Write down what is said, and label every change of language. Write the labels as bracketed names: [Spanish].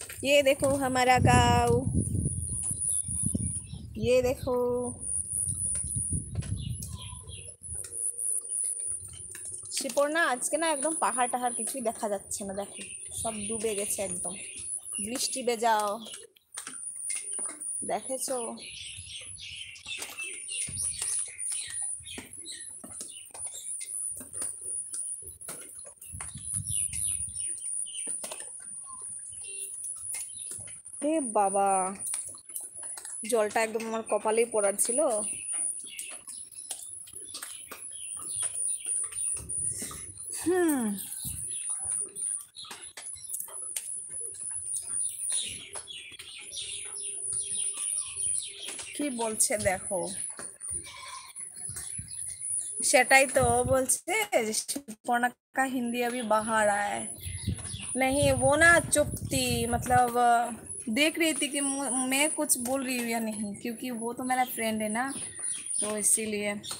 [Hindi] ये देखो हमारा गाँव, ये देखो। [Bangla] শিপর্ণা আজকে না একদম পাহাড় টাহাড় কিছুই দেখা যাচ্ছে না, দেখো সব ডুবে গেছে একদম, বৃষ্টি বেজাও, দেখেছো? এ বাবা, জলটা একদম আমার কপালেই পড়ার ছিল। কি বলছে দেখো, সেটাই তো বলছে যে [Hindi] शिपौना का हिंदी अभी बाहर आया है। नहीं वो ना चुप थी, मतलब देख रही थी कि मैं कुछ बोल रही हूँ या नहीं, क्योंकि वो तो मेरा फ्रेंड है ना, तो इसीलिए।